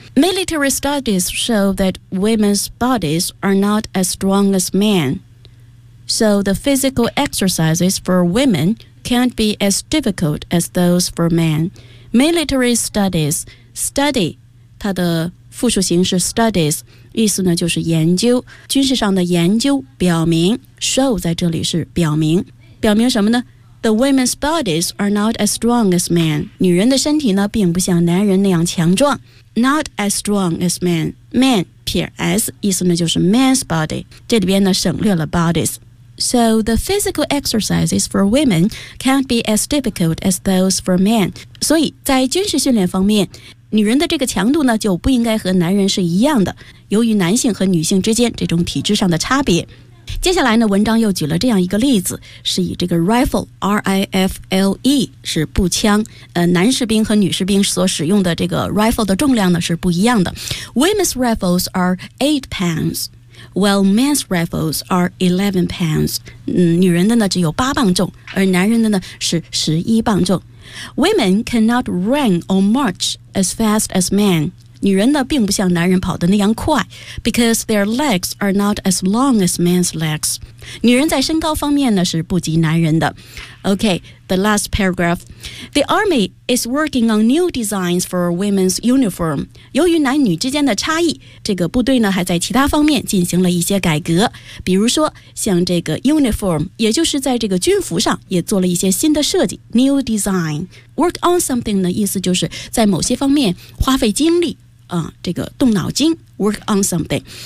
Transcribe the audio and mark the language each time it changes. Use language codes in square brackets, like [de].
[en] Military studies show that women's bodies are not as strong as men, so the physical exercises for womencan't be as difficult as those for men. Military studies, study, [zh] 它的复数形式 studies, 意思呢就是研究，军事上的研究表明， show 在这里是表明。表明什么呢？ [en] The women's bodies are not as strong as men. [zh] 女人的身体呢并不像男人那样强壮。 [en] Not as strong as men. Men, [zh] 撇 [en] s, [zh] 意思呢就是 [en] men's body. [zh] 这里边呢省略了 bodies. [en] So the physical exercises for women can't be as difficult as those for men. [zh] 所以在军事训练方面，女人的这个强度呢就不应该和男人是一样的，由于男性和女性之间这种体质上的差别。接下来呢文章又举了这样一个例子，是以这个 rifle R-I-F-L-E 是步枪，男士兵和女士兵所使用的这个 rifle 的重量呢是不一样的。 [en] Women's rifles are 8 pounds. while men's rifles are 11 pounds. [zh] 女人的呢只有八磅重，而男人的呢是十一磅重。 [en] Women cannot run or march as fast as men. [zh] 女人呢并不像男人跑得那样快 [en] because their legs are not as long as men's legs. [zh] 女人在身高方面呢是不及男人的。 [en] Okay, the last paragraph. The army is working on new designs for women's uniform. [zh] 由于男女之间的差异，这个部队呢还在其他方面进行了一些改革。比如说像这个 uniform, 也就是在这个军服上也做了一些新的设计。New design. Work on something 的意思就是在某些方面花费精力、这个动脑筋。Work on something.